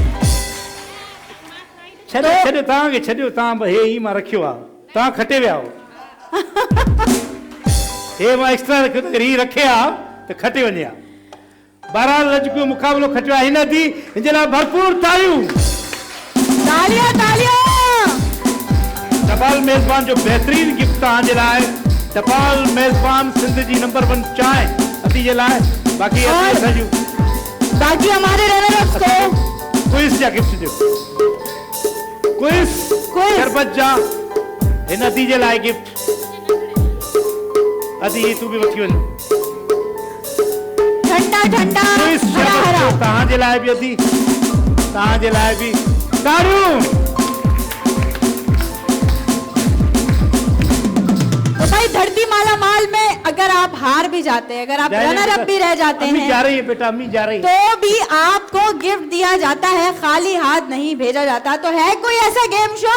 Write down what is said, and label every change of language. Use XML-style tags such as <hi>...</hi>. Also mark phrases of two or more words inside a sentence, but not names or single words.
<sd>छॾियो छॾियो तव्हांखे छॾियो, तव्हां बि हे ई मां रखियो आहे, तव्हां खटे विया हो। हे मां एक्स्ट्रा रखियो त हीउ रखे हा त खटे वञे हा। बहरहाल अॼु को मुक़ाबिलो खटियो आहे हिन दी, हिन जे लाइ भरपूर तालियूं।</sd> <ur>تالیاں تالیاں.</ur> <sd>टपाल मेज़बान जो बेहतरीन गिफ्ट तव्हांजे लाइ, टपाल मेज़बान सिंध जी नंबर 1 चांहि अदी जे लाइ। बाक़ी असांजूं</sd> <ur>باقی ہمارے رنر کو</ur> <sd>क्विज़ जा गिफ्ट ॾियो, क्विज़ शरबत जा हिन अदी जे लाइ गिफ्ट। अदी तूं बि वठी वञ,</sd> <ur>ٹھنڈا ٹھنڈا क्विज़ हरा शरबत हरा।</ur> <sd>तव्हांजे लाइ बि अदी, तव्हांजे लाइ बि तारियूं।</sd> <ur>تو بھائی دھرتی مالا مال میں اگر آپ ہار بھی جاتے ہیں، اگر آپ</ur> <en>runner up</en> <ur>بھی رہ جاتے امی جا हैं, رہی ہے بیٹا، امی جا رہی ہے. تو بھی آپ کو گفٹ دیا جاتا ہے، خالی ہاتھ نہیں بھیجا جاتا. تو ہے کوئی ایسا</ur> <en>game show?</en>